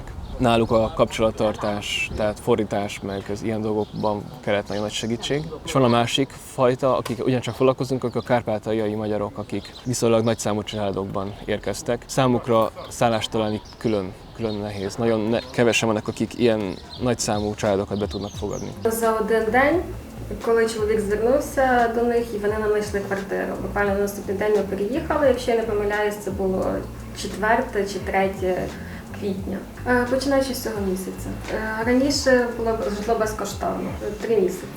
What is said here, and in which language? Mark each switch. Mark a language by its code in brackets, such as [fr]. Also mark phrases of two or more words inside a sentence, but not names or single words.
[hu] Náluk a kapcsolattartás, tehát fordítás, meg az ilyen dolgokban kellett nagyon nagy segítség. És van a másik fajta, akik ugyancsak foglalkozunk, akik a kárpátaljai magyarok, akik viszonylag nagyszámú családokban érkeztek. Számukra szállást találni külön nehéz. Nagyon kevesen vannak, akik ilyen nagyszámú családokat be tudnak fogadni. [uk] За один день, коли чоловік звернувся до них, і вони нам знайшли квартиру. Буквально на наступний день ми переїхали, якщо я не помиляюсь, це було 4 чи 3 квітня, починаючи з цього місяця. Раніше було житло безкоштовно, 3 місяці.